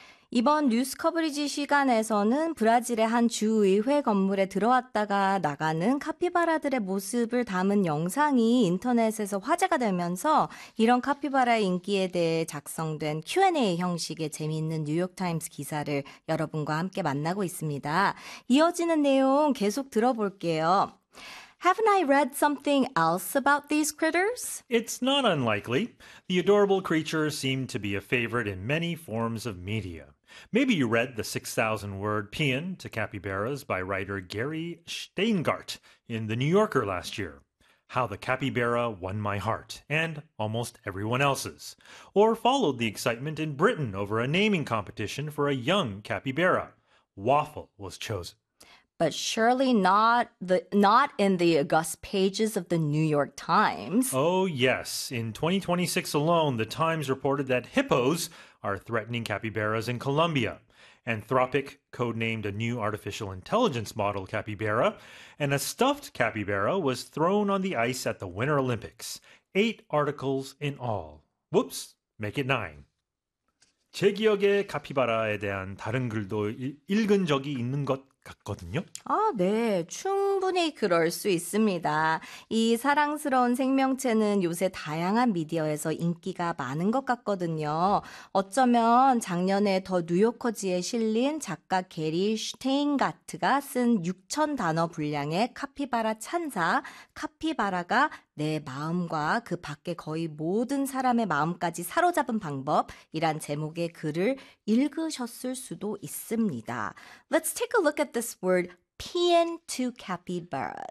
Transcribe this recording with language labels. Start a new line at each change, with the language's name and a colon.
Korean: 이번 뉴스 커버리지 시간에서는 브라질의 한 주의회 건물에 들어왔다가 나가는 카피바라들의 모습을 담은 영상이 인터넷에서 화제가 되면서 이런 카피바라의 인기에 대해 작성된 Q&A 형식의 재미있는 뉴욕타임스 기사를 여러분과 함께 만나고 있습니다. 이어지는 내용 계속 들어볼게요.
English: Haven't I read something else about these critters? It's not unlikely. The adorable creatures seem to be a favorite in many forms of media. Maybe you read the 6,000-word paean to capybaras by writer Gary Steingart in The New Yorker last year, How the Capybara Won My Heart and Almost Everyone Else's, or followed the excitement in Britain over a naming competition for a young capybara. Waffle was chosen. But surely not in the august pages of the New York Times. Oh, yes. In 2026 alone, the Times reported that hippos are threatening capybaras in Colombia. Anthropic codenamed a new artificial intelligence model capybara, and a stuffed capybara was thrown on the ice at the Winter Olympics. 8 articles in all. Whoops, make it 9.
Korean: 제 기억에 카피바라에 대한 다른 글도 읽은 적이 있는 것 같거든요. 아, 네. 충분히 그럴 수 있습니다. 이 사랑스러운 생명체는 요새 다양한 미디어에서 인기가 많은 것 같거든요. 어쩌면 작년에 더 뉴요커지에 실린 작가 게리 슈테인가트가 쓴 6천 단어 분량의 카피바라 찬사, 카피바라가 내 마음과 그 밖에 거의 모든 사람의 마음까지 사로잡은 방법이란 제목의 글을 읽으셨을 수도 있습니다.
English: Let's take a look at this word, paean to capybaras.